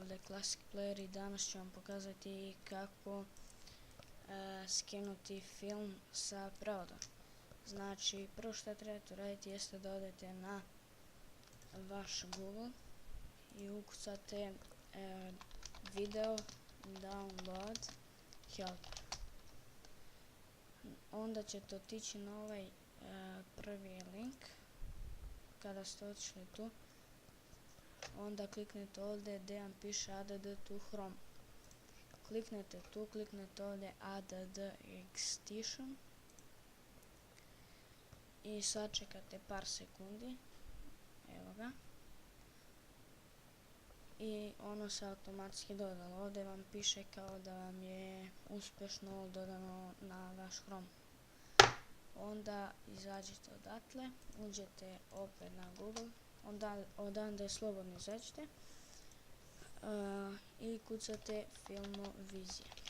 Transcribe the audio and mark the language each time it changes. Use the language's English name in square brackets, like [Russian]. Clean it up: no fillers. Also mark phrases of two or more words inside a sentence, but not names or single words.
[Bosnian] Classic Player i danas ću vam pokazati kako skinuti film sa prevodom. Znači, prvo što trebate uraditi jeste da odete na vaš Google i ukucate [English] video download help. [Bosnian] Onda ćete otići na ovaj prvi link. Kada ste otišli tu, onda kliknete ovdje gdje vam piše [English] add to Chrome. [Bosnian] Kliknete tu, kliknete ovdje [English] add extension [Bosnian] i sačekate par sekundi. Evo ga. I ono se automatski dodalo. Ovdje vam piše kao da vam je uspješno dodano na vaš Chrome. Onda izađite odatle, uđete opet na Google, odande slobodno izađite i kucate Filmovizija.